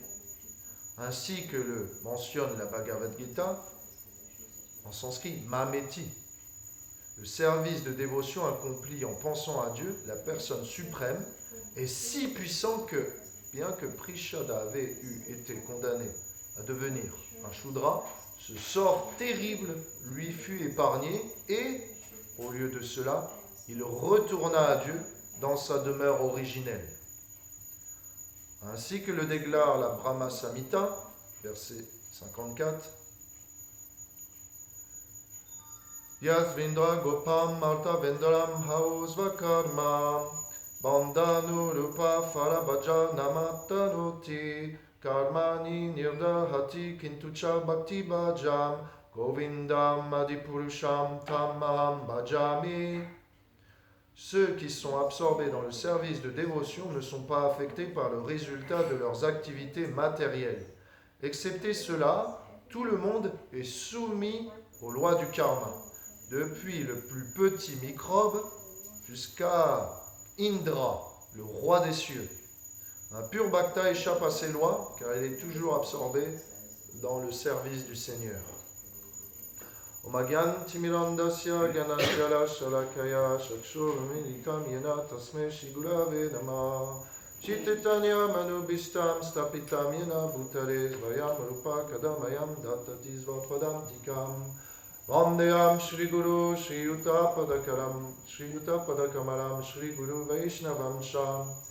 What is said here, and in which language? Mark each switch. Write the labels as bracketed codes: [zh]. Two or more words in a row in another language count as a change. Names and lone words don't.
[fr] Ainsi que le mentionne la Bhagavad Gita, en sanskrit, Mameti, le service de dévotion accompli en pensant à Dieu, la personne suprême, est si puissant que, bien que Prishada avait été condamné à devenir un Shudra, ce sort terrible lui fut épargné et, au lieu de cela, il retourna à Dieu dans sa demeure originelle. Ainsi que le déclare la Brahma Samhita, verset 54, [sa] यस्त्विन्द्र गोपम् मर्त वेन्दरम् हौस्वकर्म बन्धनु रूप फरबज नमतनोति कर्माणि निर्दहति किन्तुच भक्ति भजम् गोविन्दम् आदिपुरुषम् तमहम् भजामि. [fr] Ceux qui sont absorbés dans le service de dévotion ne sont pas affectés par le résultat de leurs activités matérielles. Excepté cela, tout le monde est soumis aux lois du karma, depuis le plus petit microbe jusqu'à Indra, le roi des cieux. Un pur bhakta échappe à ces lois car il est toujours absorbé dans le service du Seigneur. [sa] ओमग्यान् तिमिरान्धस्य ज्ञानाञ्जल शलाकया शक्षुरुमीलितम् येन तस्मै शिगुरवे नम चितेतन्य मनुबिष्टम् स्तापितम् येन भूतरे स्वयम् रूप कदमयम् दत्तति स्वत्वदन्तिकम् वन्देयम् श्री गुरु श्री युत पदकमरम् श्री गुरु वैष्णवम् शम्